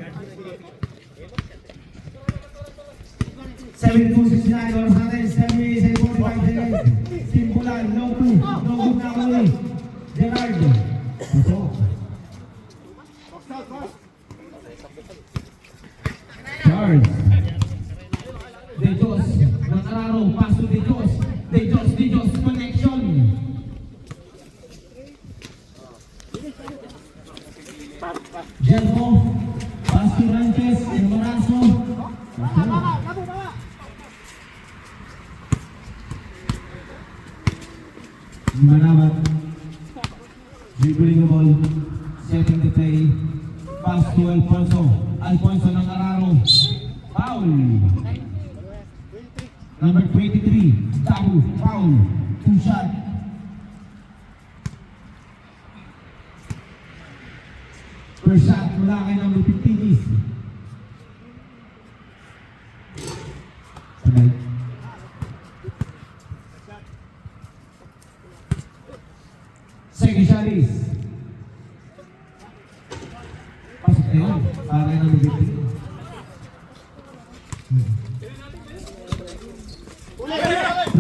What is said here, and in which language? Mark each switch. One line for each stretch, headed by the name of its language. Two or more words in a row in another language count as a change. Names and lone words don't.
Filipino: 72-69, oras natin,
English: 7 minutes and 45 seconds.
Filipino: Simpulan, no 2,
English: no good
Filipino: na uli. Gerard, pasok. Charles. De Jos, Nakararo,
English: pass to De Jos. De Jos, connection. Jermo, Basti Ranches, Morazo. Manabat. Dribbling the ball. Setting the play. Pass to Alfonso. Alfonso Nakararo. Foul. Number 23. Tabu. Foul. 2 shot. First shot
Filipino: mula kay number 15 is sabay.
English: Second shot
Filipino: is pasok na yun para kay number 15.